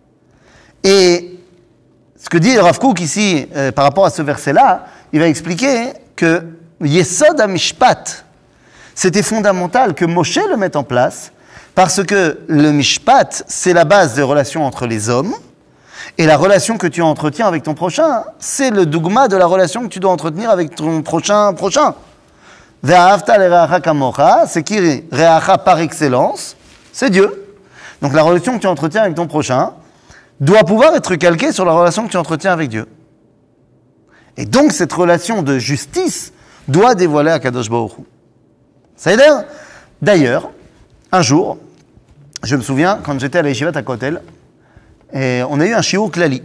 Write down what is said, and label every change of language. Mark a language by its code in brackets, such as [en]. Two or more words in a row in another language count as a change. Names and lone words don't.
[fr] Et ce que dit Rav Kook ici, par rapport à ce verset-là, il va expliquer que [he] יסוד המשפט, [fr] c'était fondamental que Moshe le mette en place, parce que le Mishpat, c'est la base des relations entre les hommes, et la relation que tu entretiens avec ton prochain, c'est le dogma de la relation que tu dois entretenir avec ton prochain. [he] ואהבת לרעך כמוך, [fr] c'est qui reacha par excellence, c'est Dieu. Donc la relation que tu entretiens avec ton prochain doit pouvoir être calquée sur la relation que tu entretiens avec Dieu. Et donc cette relation de justice doit dévoiler [he] הקדוש ברוך הוא. [fr] C'est-à-dire, d'ailleurs, un jour, je me souviens, quand j'étais à la Yeshivat à Kotel, et on a eu un [he] שיעור כללי.